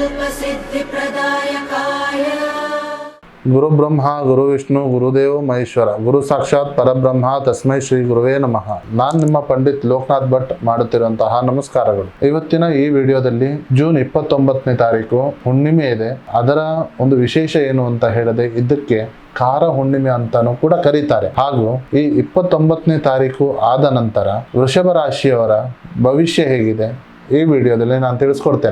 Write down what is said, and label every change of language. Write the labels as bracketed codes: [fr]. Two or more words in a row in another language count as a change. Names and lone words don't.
[sa] सिद्धिप्रदायकाय गुरु ब्रह्म गुरु विष्णु गुरुदेव महेश्वर गुरु साक्षाತ್ ಪರಬ್ರಹ್ಮ ತಸ್ಮೈ ಶ್ರೀ ಗುರುವೇ ನಮಃ. [kn] ನಾನು ನಿಮ್ಮ ಪಂಡಿತ್ ಲೋಕನಾಥ್ ಭಟ್ ಮಾಡುತ್ತಿರುವಂತಹ ನಮಸ್ಕಾರಗಳು. ಇವತ್ತಿನ ಈ ವಿಡಿಯೋದಲ್ಲಿ ಜೂನ್ 29ನೇ ತಾರೀಕು ಹುಣ್ಣಿಮೆ ಇದೆ. ಅದರ ಒಂದು ವಿಶೇಷ ಏನು ಅಂತ ಹೇಳಿದೆ, ಇದಕ್ಕೆ ಕಾರ ಹುಣ್ಣಿಮೆ ಅಂತಾನೂ ಕೂಡ ಕರೀತಾರೆ. ಹಾಗೂ ಈ 29ನೇ ತಾರೀಕು ಆದ ನಂತರ ವೃಷಭ ರಾಶಿಯವರ ಭವಿಷ್ಯ ಹೇಗಿದೆ ಈ ವಿಡಿಯೋದಲ್ಲಿ ನಾನು ತಿಳಿಸ್ಕೊಡ್ತೇನೆ.